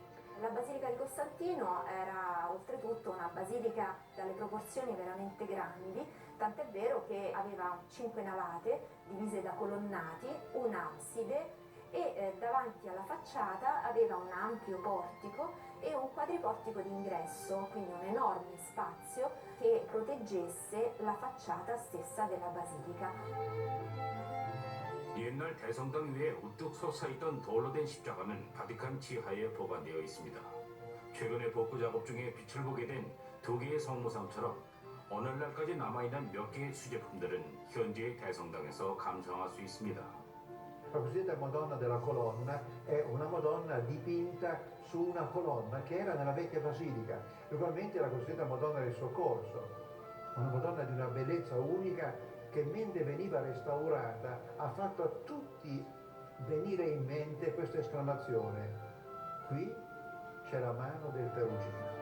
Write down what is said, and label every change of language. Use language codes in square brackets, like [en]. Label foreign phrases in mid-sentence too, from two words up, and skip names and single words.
[it] La Basilica di Costantino era oltretutto una basilica dalle proporzioni veramente grandi, tant'è vero che aveva 5 navate divise da colonnati, un'abside e davanti alla facciata aveva un ampio portico e un quadriportico d'ingresso, quindi un enorme spazio che proteggesse la facciata stessa della basilica. [ko] 옛날 대성당 위에 우뚝 솟아있던 돌로 된 십자가는 바티칸 지하에 보관되어 있습니다. 최근에 복구 작업 중에 빛을 보게 된 두 개의 성모상처럼 오늘날까지 남아있는 몇 개의 수제품들은 현재의 대성당에서 감상할 수 있습니다. [it] La cosiddetta Madonna della Colonna è una Madonna dipinta su una colonna che era nella vecchia basilica, ugualmente la cosiddetta Madonna del Soccorso, una Madonna di una bellezza unica che mentre veniva restaurata ha fatto a tutti venire in mente questa esclamazione: qui c'è la mano del Perugino.